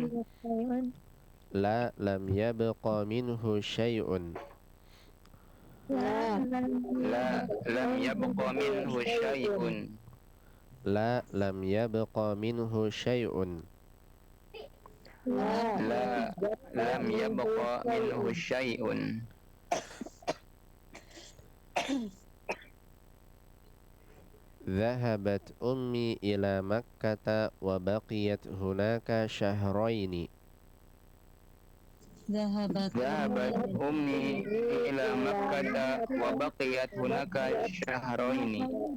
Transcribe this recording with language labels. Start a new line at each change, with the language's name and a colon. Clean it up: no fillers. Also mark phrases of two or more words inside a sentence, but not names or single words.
Arabic: لا لم يبق منه شيء. لا لم يبق منه شيء. لا لم يبق منه شيء. لا لم يبق منه شيء. ذهبت أمي إلى مكة وبقيت هناك شهرين. Dhahabat أمي إلى مكة وبقيت هناك شهرين.